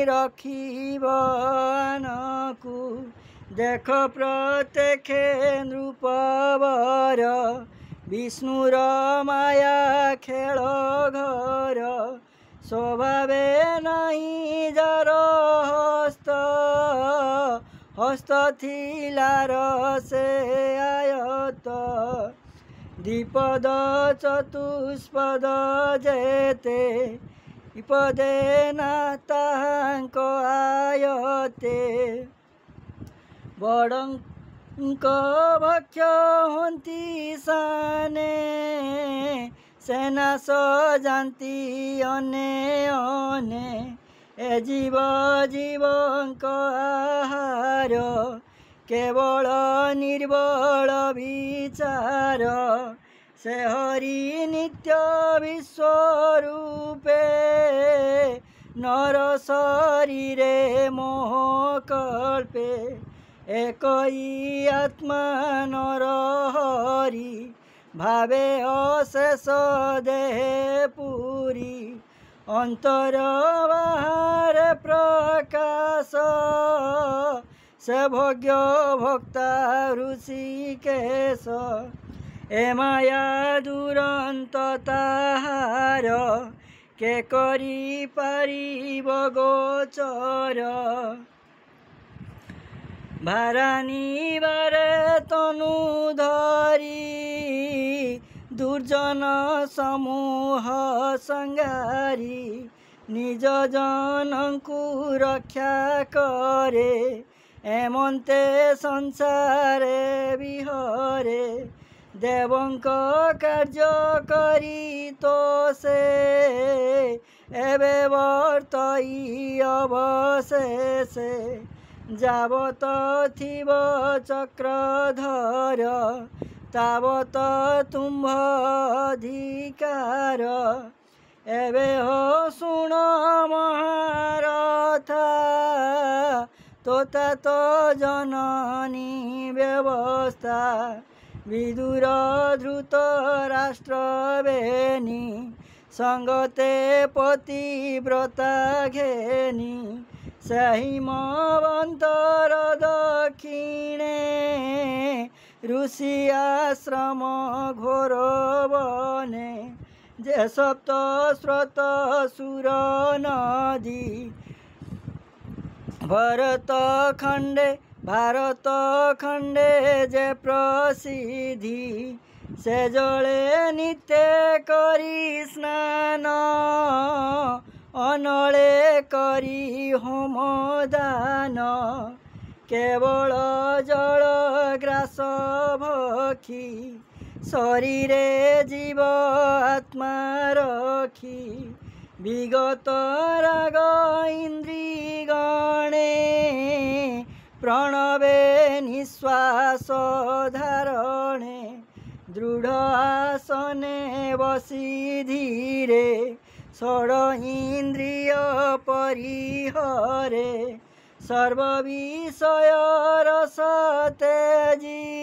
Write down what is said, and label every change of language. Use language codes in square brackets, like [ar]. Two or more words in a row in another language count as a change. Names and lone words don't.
[or] ରଖିବ ଆନକୁ ଦେଖ ପ୍ରତ୍ୟକ୍ଷ ନୃପବର ବିଷ୍ଣୁର ମାୟା ଖେଳ ଘର ସ୍ୱଭାବେ ନହିଁ ଯାର ହସ୍ତ ହସ୍ତ ଥିଲାର ସେ ଆୟତ ଦ୍ୱିପଦ ଚତୁଷ୍ପଦ ଯେତେ ବିପଦେ ନାତାଙ୍କ ଆୟତେ ବଡ଼ଙ୍କ ଭକ୍ଷ ହନ୍ତି ସାନେ ସେନା ସଜାତି ଅନେ ଅନେ ଏ ଜୀବ ଜୀବଙ୍କ ଆହାର କେବଳ ନିର୍ବଳ ବିଚାର ସେ ହରି ନିତ୍ୟ ବିଶ୍ୱରୂପେ ନର ଶରୀରେ ମୋହ କଳ୍ପେ ଏକଇ ଆତ୍ମା ନର ହରି ଭାବେ ଅଶେଷ ଦେହ ପୂରି ଅନ୍ତର ବାହାର ପ୍ରକାଶ ସେ ଭୋଗ୍ୟ ଭୋକ୍ତା ଋଷିକେଶ ଏ ମାୟା ଦୁରନ୍ତ ତାହାର କେ କରି ପାରିବ ଗୋଚର ଭାରାନୀ ବାରେ ତନୁ ଧରି ଦୁର୍ଜନ ସମୂହ ସଂଗାରୀ ନିଜ ଜନକୁ ରକ୍ଷା କରେ ଏମନ୍ତେ ସଂସାରେ ବିହରେ ଦେବଙ୍କ କାର୍ଯ୍ୟ କରି ତୋ ସେ ଏବେ ବର୍ତ୍ତଇ ଅବଶେଷେ ଯାବତ ଥିବ ଚକ୍ରଧର ତାବତ ତୁମ୍ଭ ଅଧିକାର ଏବେ ହୋ ଶୁଣ ମହାରଥା ତୋତା ତୋ ଜନନୀ ବ୍ୟବସ୍ଥା ବିଦୁର ଧୃତ ରାଷ୍ଟ୍ର ବେନି ସଙ୍ଗତେ ପତିବ୍ରତା ଘେନି ସହିମବନ୍ତର ଦକ୍ଷିଣେ ଋଷି ଆଶ୍ରମ ଘୋର ବନେ ଯେ ସପ୍ତ ସ୍ରୋତ ସୁର ନଦୀ ଭାରତ ଖଣ୍ଡେ ଯେ ପ୍ରସିଦ୍ଧି ସେ ଜଳେ ନିତ୍ୟ କରି ସ୍ନାନ ଅନଳେ କରି ହୋମ ଦାନ କେବଳ ଜଳ ଗ୍ରାସ ଭଖି ଶରୀରେ ଜୀବ ଆତ୍ମା ରଖି ବିଗତ ରାଗ ଇନ୍ଦ୍ରୀ ଗଣେ ପ୍ରଣବେ ନିଶ୍ୱାସ ଧାରଣେ ଦୃଢ଼ ଆସନେ ବସି ଧୀରେ ଷଡ ଇନ୍ଦ୍ରିୟ ପରିହରେ ସର୍ବ ବିଷୟ ରସ ତେଜି